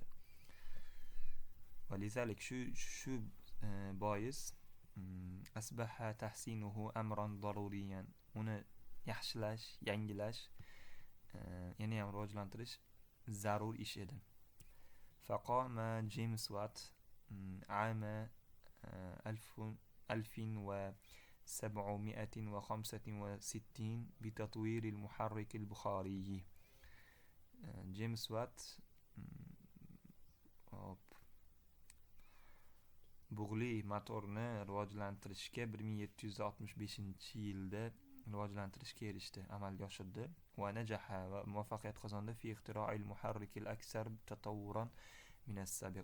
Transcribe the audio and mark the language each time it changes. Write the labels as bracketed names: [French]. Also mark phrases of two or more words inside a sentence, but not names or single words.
[Arabic] ولذلك [Uzbek] shu bois [Arabic] أصبح تحسينه أمرا ضروريا. [Uzbek] Uni yaxshilash, yangilash, yana ham rivojlantirish zarur ish edi. [Arabic] Faqama James Watt عام 1765 بتطوير المحرك البخاري. [Uzbek] جيمس وات bug'li motorni rivojlantirishga 1765-yilda rivojlantirishga erishdi, amalga oshirdi. [Arabic] ونجح و [Uzbek] muvaffaqiyat qozondi [Arabic] في اختراع المحرك الأكثر تطورا من السابق.